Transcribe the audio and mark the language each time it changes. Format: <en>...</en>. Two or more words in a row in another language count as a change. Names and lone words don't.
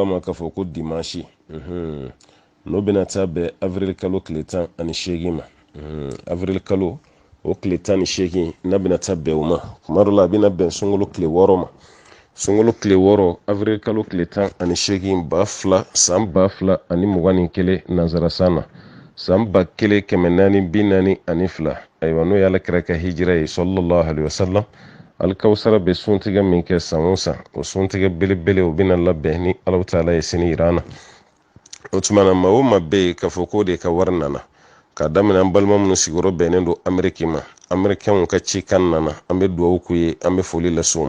<bm>a ma k'a fɔ ko dimanche, n'o bɛna taa bɛn avril kalo tile 18 ma, avril kalo o tile 18 n'a bɛna taa bɛn o ma, kuma dɔ la a bɛna bɛn sunkalo tile 6 ma, sunkalo tile 6 avril kalo tile 18 san 2021 nanzarasan na, san 1442 ayiwa n'o ye Alakira ka hijira ye</bm> <ar>صلى الله عليه وسلم.</ar> <bm>Alikawusara bɛ suntigɛ min kɛ san o san, o suntigɛ belebele o bɛna labɛn ni Alahu Taala ye sini yira an na. O tuma na maa o maa bɛ yen k'a fɔ k'o de ka wari nana, k'a daminɛ an balima minnu sigiyɔrɔ bɛnnen don Ameriki ma, Amerikɛnw ka cikan nana, an bɛ duwawu k'u ye, an bɛ foli lase u ma.</bm>